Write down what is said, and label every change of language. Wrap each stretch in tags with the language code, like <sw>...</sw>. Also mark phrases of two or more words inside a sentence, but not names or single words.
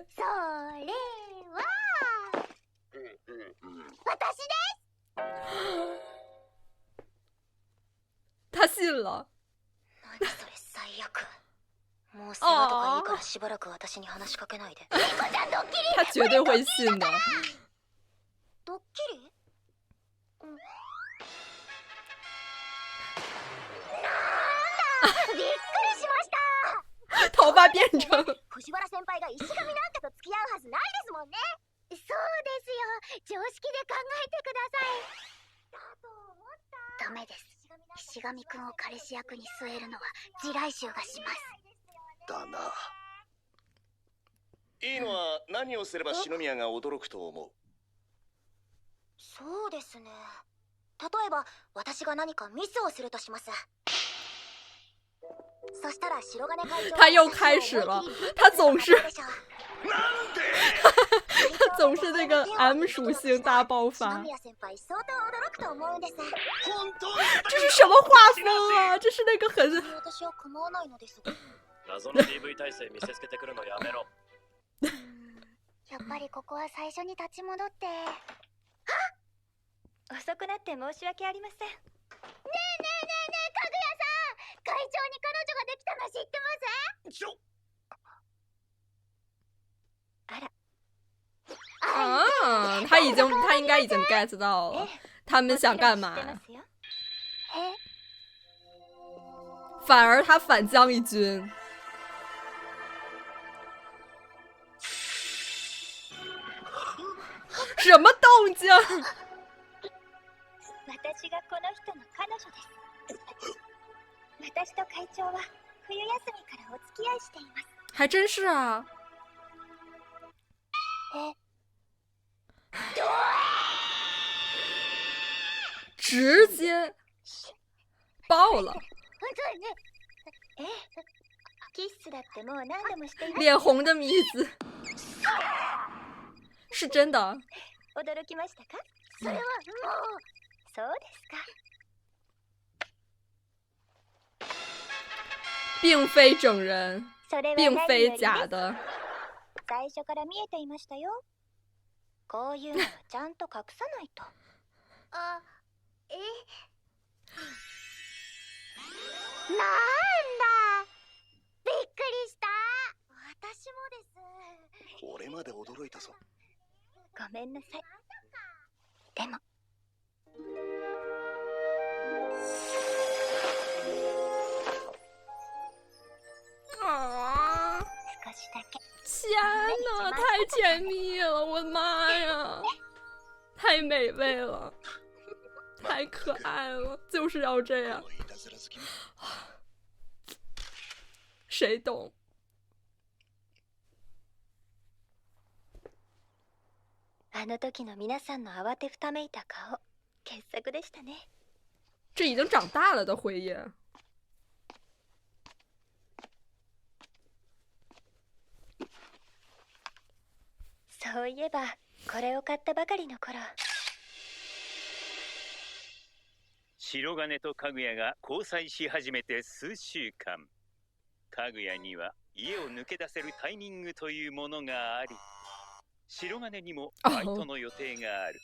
<ja>それは私です。</ja> <zh>他信了。</zh> <ja>何それ最悪。もう世話とかいいからしばらく私に話しかけないで。リコちゃんドッキリ。</ja> <zh>他绝对会信的。</zh> <ja>ドッキリ？なんだびっくりしました。</ja> <zh>头发变成</zh> <ja>藤原先輩が石神なんかと付き合うはずないですもんね。そうですよ。常識で考えてください。だと思った。ダメです。石神くんを彼氏役に据えるのは地雷臭がします。だな。いいのは何をすれば篠宮が驚くと思う？そうですね。例えば私が何かミスをするとします。そしたら白金会長</ja> <zh>他又开始了，他总是他总是那个 M 属性大爆发。这是什么画风啊？这是那个很</zh> <ja>謎の DV 体制見せつけてくるのやめろ。やっぱりここは最初に立ち戻って。遅くなって申し訳ありません。ねえねえねえねえ、かぐやさん、会長に彼女ができたの知ってます？あら。</ja> <zh>啊，他应该已经 get 到了，他们想干嘛？反而他反将一军。什么动静？</zh> <ja>私がこの人の彼女です。私と会長は冬休みからお付き合いしています。</ja> <zh>还真是啊。直接爆了。</zh> <ja>キッスだってもう何度もしています。</ja> <zh>脸红的米子，是真的。</zh> <ja>驚きましたか？それはもう。そうですか。</ja> <zh>并非整人，并非假的。</zh> <ja>最初から見えていましたよ。こういうのはちゃんと隠さないと。あ、なんだ。びっくりした。私もです。俺まで驚いたぞ。ごめんなさい。でも。啊！少しだけ。</ja> <zh>天哪，太甜蜜了！我的妈呀，太美味了，太可爱了，就是要这样。谁懂？</zh> <ja>あの時の皆さんの慌てふためいた顔、傑作でしたね。</ja> <zh>这已经长大了的辉夜。</zh> <ja>そういえばこれを買ったばかりの頃、白金とかぐやが交際し始めて数週間、かぐやには家を抜け出せるタイミングというものがあり、白金にもバイトの予定がある。</ja>